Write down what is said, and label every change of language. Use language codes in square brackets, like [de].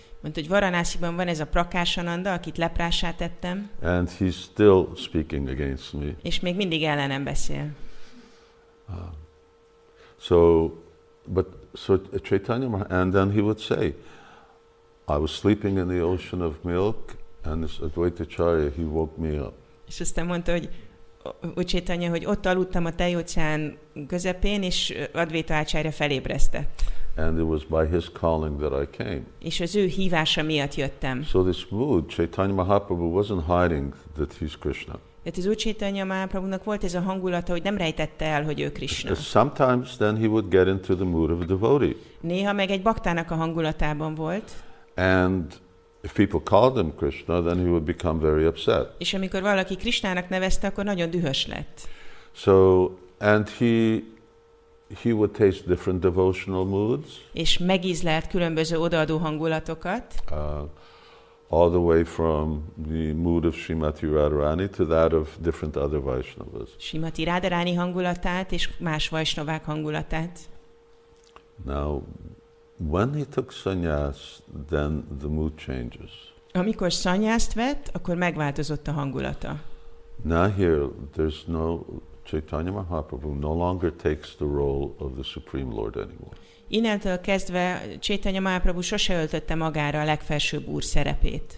[hu] Mondta, hogy Varanasiban van ez a Prakashananda, akit leprássá tettem. [en] And he's still speaking against me. [hu] És még mindig ellenem beszél. [en] So Caitanya, and then he would say, I was sleeping in the ocean of milk, and this Advaitacharya, he woke me up. [hu] És aztán mondta, hogy Caitanya, hogy ott aludtam a tejóceán közepén, és Advaita Acharya felébresztett. [en] And it was by his calling that I came. [hu] És az ő hívása miatt jöttem. [en] So this mood, Caitanya Mahaprabhu wasn't hiding that he's Krishna. [hu] Tehát az Úr Caitanya Mahaprabhunak volt ez a hangulata, hogy nem rejtette el, hogy ő Krishna. [en] Sometimes then he would get into the mood of a devotee. [hu] Néha meg egy baktának a hangulatában volt. [en] And if people called him Krishna, then he would become very upset. [hu] És amikor valaki Krishnának nevezte, akkor nagyon dühös lett. [en] So, and he would taste different devotional moods. [hu] És megízlelt különböző odaadó hangulatokat. [en] All the way from the mood of Srimati Radharani to that of different other Vaishnavas. [hu] Srimati Radharani hangulatát és más Vaishnavák hangulatát. [en] Now, when he took sannyas, then the mood changes. [hu] Amikor szannyászt vett, akkor megváltozott a hangulata. [en] Now here, there's no, Caitanya Mahaprabhu no longer takes the role of the Supreme Lord anymore. [hu] Innentől kezdve Caitanya Mahaprabhu sose öltötte magára a legfelsőbb úr szerepét.